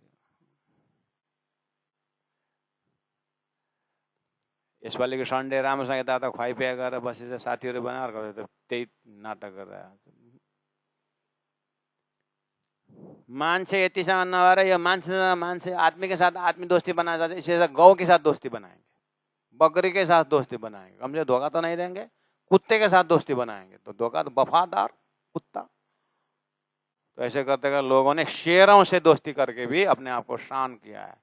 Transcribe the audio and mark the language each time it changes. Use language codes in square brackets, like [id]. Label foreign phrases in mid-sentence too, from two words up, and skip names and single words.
[ne] यसपालिको सन्डे राम्रोसँग यता खुवाइपिया गरेर बसेर साथीहरू बनाएर त्यही नाटक गरेर मान्छे यतिसँग नभएर यो मान्छे [hi] आदमी के साथ आदमी दोस्ती बनाना चाहते, इससे गौ के साथ दोस्ती बनाएंगे, बकरी के साथ दोस्ती बनाएंगे, कम से धोखा तो नहीं देंगे। कुत्ते के साथ दोस्ती बनाएंगे तो धोखा, तो वफादार कुत्ता। तो ऐसे करते कर लोगों ने शेरों से दोस्ती करके भी अपने आप को शान किया है।